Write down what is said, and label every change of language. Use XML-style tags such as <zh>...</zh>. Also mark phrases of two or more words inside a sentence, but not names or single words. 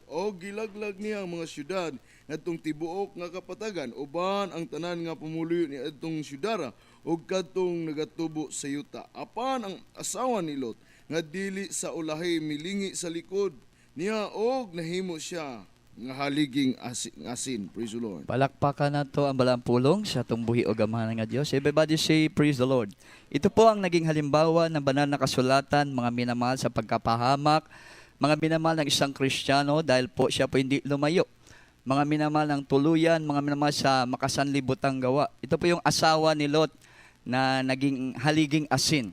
<ceb>O gilaglag niya ang mga syudad ngadtong tibuok nga kapatagan, uban ang tanan nga pumuloy ni adtong syudara ug kadtong nagatubo sa yuta. Apan ang asawa ni Lot nga dili sa ulahi milingi sa likod niya og nahimo siya nga haliging asin.</ceb> <en>Praise the Lord.</en> <ceb>Palakpakan na to ang balang pulong sa itong buhi o gamahan ng Diyos.</ceb> <en>Everybody say, praise the Lord.</en> <tl>Ito po ang naging halimbawa ng banal na kasulatan, mga minamahal sa pagkapahamak, mga minamahal ng isang Kristiyano dahil po siya po hindi lumayo. Mga minamahal ng tuluyan, mga minamahal sa makasanlibutang gawa. Ito po yung asawa ni Lot na naging haliging asin.</tl>